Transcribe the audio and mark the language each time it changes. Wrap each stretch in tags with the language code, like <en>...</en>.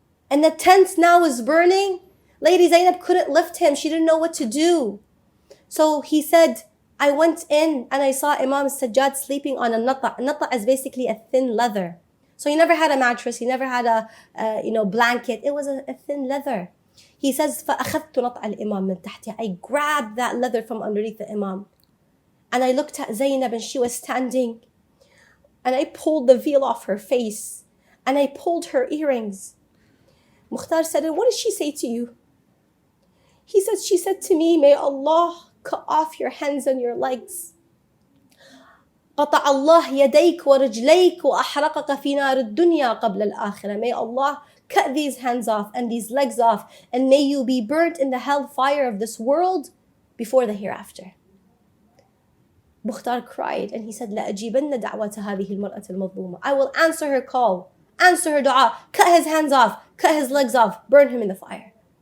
<en>And the tent now was burning. Lady Zainab couldn't lift him. She didn't know what to do. So he said, I went in and I saw Imam Sajjad sleeping on a nata. Nata is basically a thin leather. So he never had a mattress. He never had a blanket. It was a thin leather.</en> <ar>He says, فَأَخَذْتُ نَطْعَ الْإِمَامِ مِنْ تَحْتِهِ.</ar> <en>I grabbed that leather from underneath the Imam. And I looked at Zainab and she was standing. And I pulled the veil off her face. And I pulled her earrings. Mukhtar said, what did she say to you? He said, she said to me, may Allah cut off your hands and your legs.</en> <ar>قطع الله يديك ورجليك وأحرقك في نار الدنيا قبل الآخرة.</ar> <en>May Allah cut these hands off and these legs off, and may you be burnt in the hellfire of this world before the hereafter. Mukhtar cried and he said, لأجيبن دعوة هذه المرأة المظلومة. I will answer her call, answer her dua, cut his hands off, cut his legs off, burn him in the fire.</en>